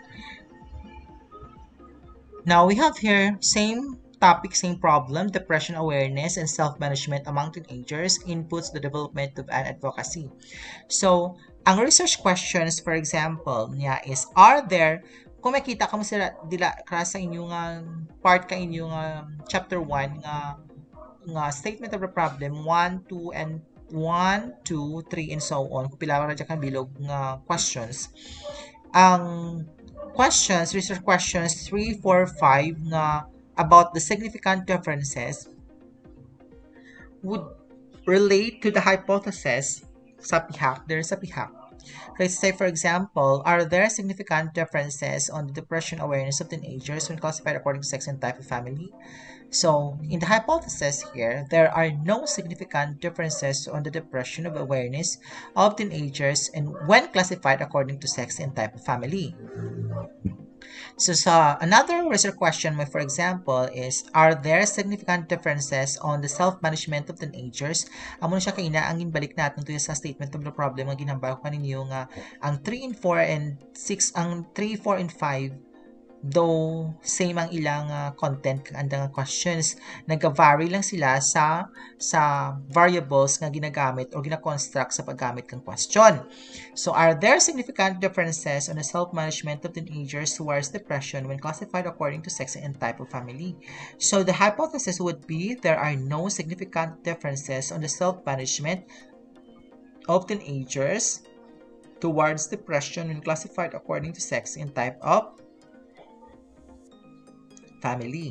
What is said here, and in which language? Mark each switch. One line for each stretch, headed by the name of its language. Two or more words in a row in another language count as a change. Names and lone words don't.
English: Now we have here same topic, same problem: depression awareness and self-management among teenagers inputs the development of an advocacy. So, ang research questions, for example, niya is, are there,
Kinaray-a: kung makita ka mo sila, dila sa inyong part ka inyong chapter 1 nga
English: statement of the problem
Kinaray-a: 1, 2, and 1, 2, 3,
English: and so on.
Kinaray-a: Kung pila ra kang bilog nga questions.
English: Ang questions, research questions 3, 4, 5 na about the significant differences would relate to the hypothesis sa pihak. There's a pihak. Let's say, for example, are there significant differences on the depression awareness of teenagers when classified according to sex and type of family? So, in the hypothesis here, there are no significant differences on the depression of awareness of teenagers and when classified according to sex and type of family. So, another research question, for example, is, are there significant differences on the self-management of teenagers?
Kinaray-a: Amo siya kaina ang ginbalik natin to sa
English: statement of the problem
Kinaray-a: nga ginambay ko kaninyo nga ang 3 and 4 and 6, ang 3, 4 and 5 though same ang ilang content kang andang questions, nag-vary lang sila sa variables nga ginagamit o gina-construct sa paggamit ng question.
English: So, are there significant differences on the self-management of teenagers towards depression when classified according to sex and type of family? So, the hypothesis would be there are no significant differences on the self-management of teenagers towards depression when classified according to sex and type of family.